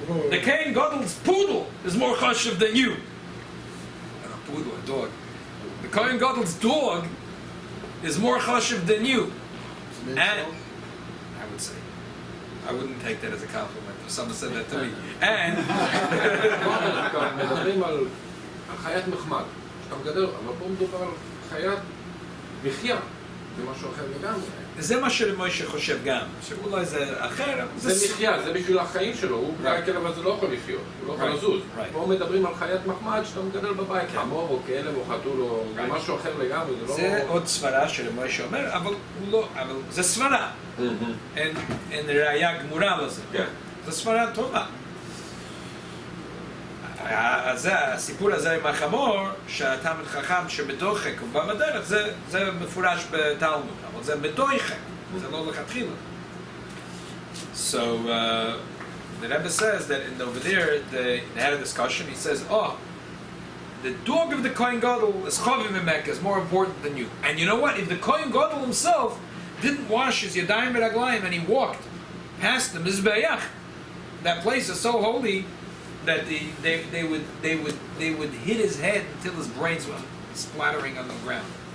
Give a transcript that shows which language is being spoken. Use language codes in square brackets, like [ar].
[en] The Kohen Gadol's poodle is more chashiv than you. And a poodle, a dog. The Kohen Gadol's dog is more chashiv than you. And I would say, I wouldn't take that as a compliment if someone said that to me. And [he] מדברים על חיית מחמד, שאתה מגדל, אבל פה מדובר על חיית מחיה, זה משהו אחר לגמרי. זה מה שמשה חושב גם, שאולי זה אחר. זה מחיה, זה בשביל החיים שלו, הוא כלב אבל זה לא יכול לחיות, הוא לא יכול לזוז. פה מדברים על חיית מחמד שאתה מגדל בבית, חמור או כלב או חתול או משהו אחר לגמרי, זה לא... זה עוד סברה שמשה אומר, אבל הוא לא, אבל זה סברה. אין ראייה גמורה לזה. זה סברה טובה. הסיפור הזה עם החמור, שהתלמיד חכם שבדוחק הוא בא בדרך, זה מפורש בתלמוד, אבל זה בדוחק, זה לא לכתחילה. [en] So the Rebbe says that over there they had a discussion. He says, "Oh, the dog of the Kohen Gadol is chavim in Mecca is more important than you." And you know what? If the Kohen Gadol himself didn't wash his yadayim v'raglayim and he walked past the mizbeach, that place is so holy that they would hit his head until his brains were splattering on the ground.